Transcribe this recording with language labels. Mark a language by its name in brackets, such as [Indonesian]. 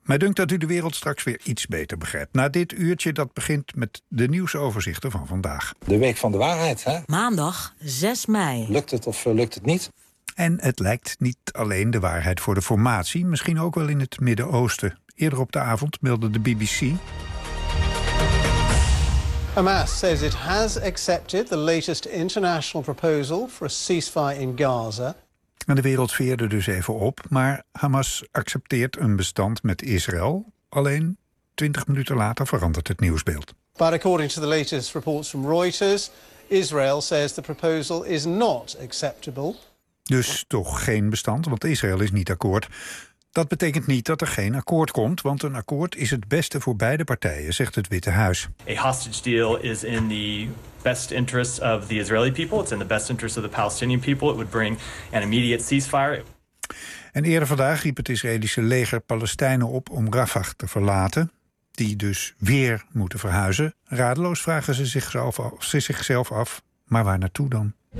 [Dutch] Mij dunkt dat u de wereld straks weer iets beter begrijpt. Na dit uurtje dat begint met de nieuwsoverzichten van vandaag. De week van de waarheid, hè? Maandag 6 mei. Lukt het of lukt het niet? En het lijkt niet alleen de waarheid voor de formatie, misschien ook wel in het Midden-Oosten. Eerder op de avond meldde de BBC... [English] Hamas says it has accepted the latest international proposal for a ceasefire in Gaza. [Dutch] En de wereld veerde dus even op, maar Hamas accepteert een bestand met Israël. Alleen 20 minuten later verandert het nieuwsbeeld. [English] But according to the latest reports from Reuters, Israel says the proposal is not acceptable. [Dutch] Dus toch geen bestand, want Israël is niet akkoord. Dat betekent niet dat er geen akkoord komt, want een akkoord is het beste voor beide partijen, zegt het Witte Huis. [English] A hostage deal is in the best interest of the Israeli people. It's in the best interest of the Palestinian people. It would bring an immediate ceasefire. [Dutch] En eerder vandaag riep het Israëlische leger Palestijnen op om Rafah te verlaten, die dus weer moeten verhuizen. Radeloos vragen ze zichzelf af, maar waar naartoe dan?